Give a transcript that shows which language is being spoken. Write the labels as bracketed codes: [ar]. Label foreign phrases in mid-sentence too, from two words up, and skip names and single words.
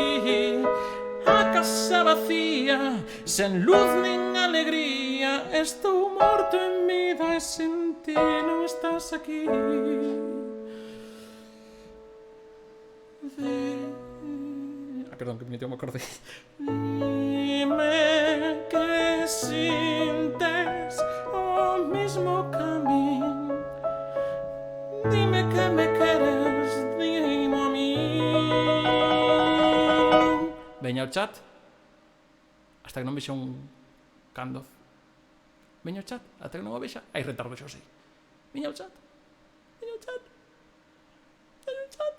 [gl] A casa vacía, sen luz nin alegría. Estou morto en vida e sen ti non estás aquí. [es] Perdón, que me acordé. Dime que sientes o mismo camino. Dime que me quieres, dime a mí. [gl] veña ao chat. Hasta que non vexa un cando. Veña ao chat, hasta que non o vexa. Hai retardo, xa o sei. Veña ao chat. Veña ao chat. Veña ao chat.